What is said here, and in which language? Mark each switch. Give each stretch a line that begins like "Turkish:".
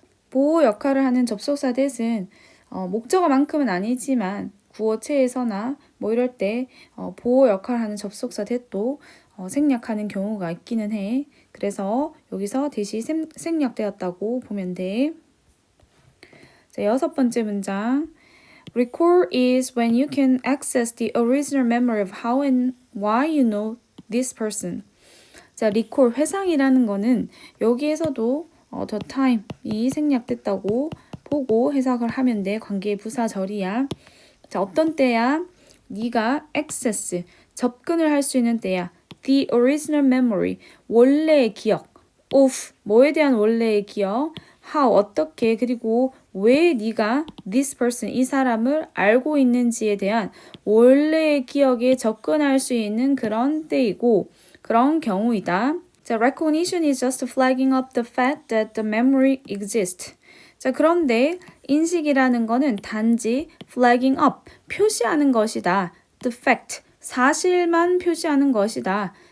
Korean: 보호 역할을 하는 접속사 대신 목적어만큼은 아니지만 구어체에서나 뭐 이럴 때 보호 역할을 하는 접속사 대도 생략하는 경우가 있기는 해. 그래서 여기서 대시 생략되었다고 보면 돼. 자, 6번째 문장.
English: Recall is when you can access the original memory of how and why you know this person.
Korean: 자, recall, 회상이라는 거는 여기에서도 the time이 생략됐다고 보고 해석을 하면 돼. 관계 부사절이야. 자, 어떤 때야? 네가 access, 접근을 할 수 있는 때야. The original memory, 원래의 기억. of, 뭐에 대한 원래의 기억. how, 어떻게, 그리고 왜 네가 this person, 이 사람을 알고 있는지에 대한 원래의 기억에 접근할 수 있는 그런 때이고 그런 경우이다.
English: 자, recognition is just flagging up the fact that the memory exists.
Korean: 자, 그런데 인식이라는 거는 단지 flagging up, 표시하는 것이다. The fact, 사실만 표시하는 것이다.